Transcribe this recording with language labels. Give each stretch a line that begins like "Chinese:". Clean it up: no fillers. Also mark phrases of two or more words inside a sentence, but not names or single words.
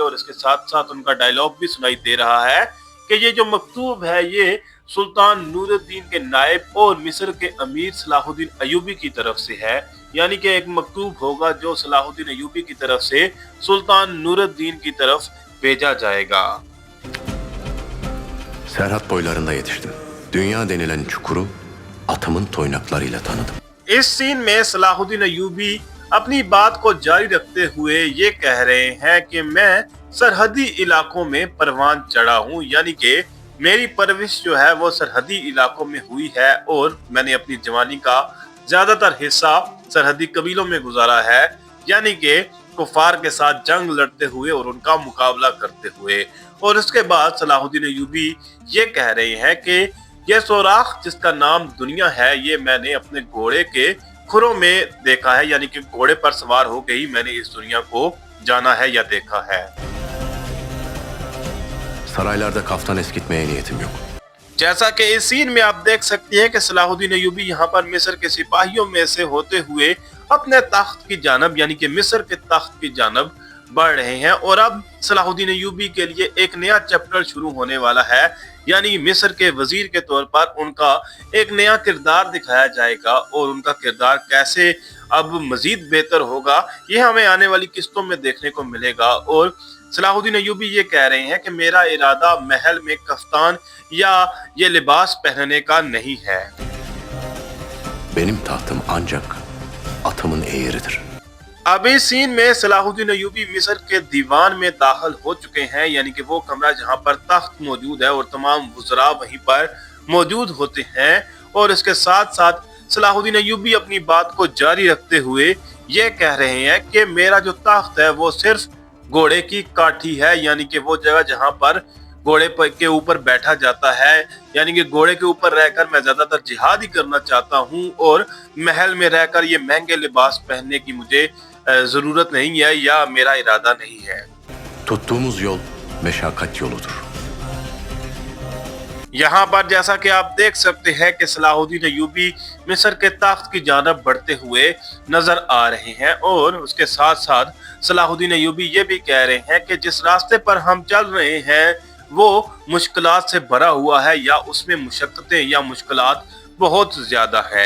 Urdu: اور اس کے ساتھ ساتھ ان کا ڈائیلاگ بھی سنائی دے رہا ہے کہ یہ جو مکتوب ہے یہ سلطان نورالدین کے نائب اور مصر کے امیر صلاح الدین ایوبی کی طرف سے ہے. یعنی کہ ایک مکتوب ہوگا جو صلاح الدین ایوبی کی طرف سے سلطان نورالدین کی طرف بھیجا جائے گا.
Turkish: Serhat boylarında yetiştim। Dünya denilen çukuru atımın toynaklarıyla tanıdım।
Urdu: اس سین میں صلاح الدین ایوبی اپنی بات کو جاری رکھتے ہوئے یہ کہہ رہے ہیں کہ میں سرحدی علاقوں میں پروان چڑھا ہوں. یعنی کہ میری پرورش جو ہے وہ سرحدی علاقوں میں ہوئی ہے اور میں نے اپنی جوانی کا زیادہ تر حصہ سرحدی قبیلوں میں گزارا ہے. یعنی کہ کفار کے ساتھ جنگ لڑتے ہوئے اور ان کا مقابلہ کرتے ہوئے. اور اس کے بعد صلاح الدین ایوبی یہ کہہ رہے ہیں کہ یہ سوراخ جس کا نام دنیا ہے یہ میں نے اپنے گھوڑے کے کھروں میں دیکھا ہے. یعنی کہ گھوڑے پر سوار ہو کر ہی میں نے اس دنیا کو جانا ہے یا دیکھا ہے.
Turkish: Saraylarda kaftan eskitmeye niyetim yok।
Urdu: جیسا کہ اس سین میں آپ دیکھ سکتے ہیں کہ صلاح الدین ایوبی یہاں پر مصر کے سپاہیوں میں سے ہوتے ہوئے اپنے تخت کی جانب یعنی کہ مصر کے تخت کی جانب بڑھ رہے ہیں. اور اب صلاح الدین ایوبی کے لیے ایک نیا چیپٹر شروع ہونے والا ہے. یعنی مصر کے وزیر کے طور پر ان کا ایک نیا کردار دکھایا جائے گا اور ان کا کردار کیسے اب مزید بہتر ہوگا یہ ہمیں آنے والی قسطوں میں دیکھنے کو ملے گا. اور صلاح الدین ایوبی یہ کہہ رہے ہیں کہ میرا ارادہ محل میں کفتان یا یہ لباس پہننے کا نہیں ہے.
Turkish: Benim tahtım ancak atımın eğridir।
Urdu: اب اس سین میں صلاح الدین ایوبی مصر کے دیوان میں داخل ہو چکے ہیں. یعنی کہ وہ کمرہ جہاں پر تخت موجود ہے اور تمام وزرا وہیں پر موجود ہوتے ہیں. اور اس کے ساتھ ساتھ صلاح الدین ایوبی اپنی بات کو جاری رکھتے ہوئے یہ کہہ رہے ہیں کہ میرا جو تخت ہے وہ صرف گھوڑے کی کاٹھی ہے. یعنی کہ وہ جگہ جہاں پر گھوڑے کے اوپر بیٹھا جاتا ہے. یعنی کہ گھوڑے کے اوپر رہ کر میں زیادہ تر جہاد ہی کرنا چاہتا ہوں اور محل میں رہ کر یہ مہنگے لباس پہننے کی مجھے ضرورت نہیں ہے یا میرا ارادہ نہیں ہے.
Turkish: Tuttuğumuz yol meşakkat yoludur।
Urdu: یہاں پر جیسا کہ آپ دیکھ سکتے ہیں کہ صلاح الدین ایوبی مصر کے تخت کی جانب بڑھتے ہوئے نظر آ رہے ہیں اور اس کے ساتھ ساتھ صلاح الدین ایوبی یہ بھی کہہ رہے ہیں کہ جس راستے پر ہم چل رہے ہیں وہ مشکلات سے بھرا ہوا ہے یا اس میں مشقتیں یا مشکلات بہت زیادہ ہے.